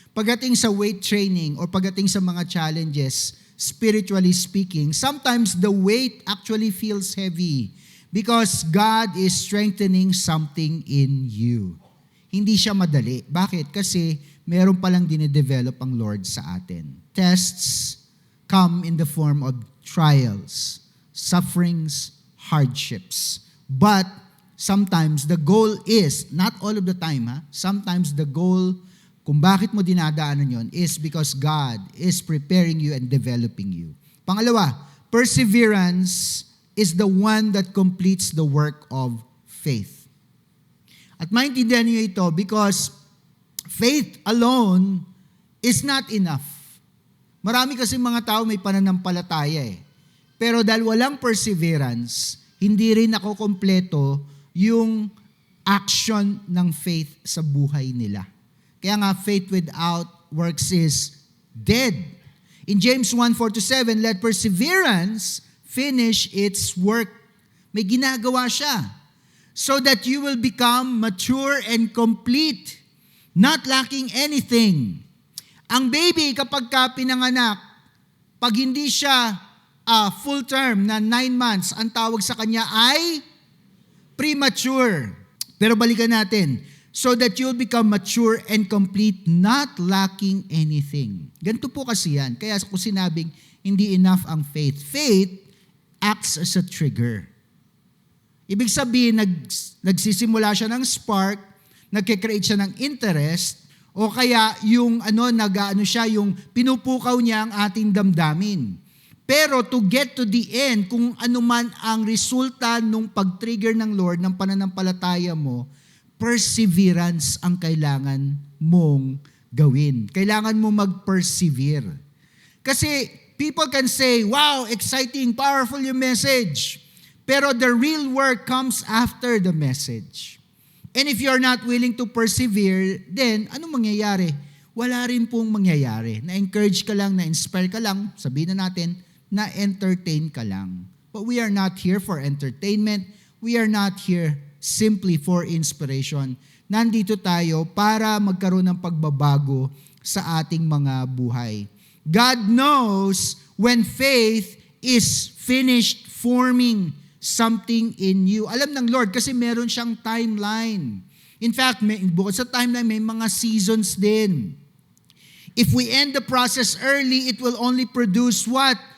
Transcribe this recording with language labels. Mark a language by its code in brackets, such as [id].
[en] Pagdating sa weight training or pagdating sa mga challenges, spiritually speaking, sometimes the weight actually feels heavy because God is strengthening something in you. [tl] Hindi siya madali. Bakit? Kasi meron palang dinedevelop ang Lord sa atin. [en] Tests come in the form of trials, sufferings, hardships. But sometimes the goal is, not all of the time, sometimes the goal [tl] kung bakit mo dinadaanan yon [en] is because God is preparing you and developing you. [tl] Pangalawa, [en] perseverance is the one that completes the work of faith. [tl] At maintindihan niyo ito [en] because faith alone is not enough. [tl] Marami kasi mga tao may pananampalataya Pero dahil walang perseverance, hindi rin nakokompleto yung action ng faith sa buhay nila. Kaya nga, [en] faith without works is dead. In James 1:4-7, let perseverance finish its work. [tl] May ginagawa siya. [en] So that you will become mature and complete, not lacking anything. [tl] Ang baby, kapag ka pinanganak, pag hindi siya full term na 9 months, ang tawag sa kanya ay premature. Pero balikan natin. [en] So that you'll become mature and complete, not lacking anything. [tl] Ganito po kasi yan. Kaya kung sinabing hindi enough ang faith, [en] faith acts as a trigger. [tl] Ibig sabihin, nagsisimula siya ng spark, nagkikreate siya ng interest, o kaya yung yung pinupukaw niya ang ating damdamin. Pero [en] to get to the end, [tl] kung ano man ang resulta nung pag-trigger ng Lord, ng pananampalataya mo, perseverance ang kailangan mong gawin. Kailangan mo mag-persevere. [en] Kasi people can say, wow, exciting, powerful yung message. Pero the real work comes after the message. And if you're not willing to persevere, then [tl] anong mangyayari? Wala rin pong mangyayari. Na-encourage ka lang, na-inspire ka lang, sabihin na natin, na-entertain ka lang. [en] But we are not here for entertainment. We are not here simply for inspiration. [tl] Nandito tayo para magkaroon ng pagbabago sa ating mga buhay. [en] God knows when faith is finished forming something in you. [tl] Alam ng Lord kasi meron siyang timeline. In fact, bukod sa timeline, may mga seasons din. [en] If we end the process early, it will only produce what?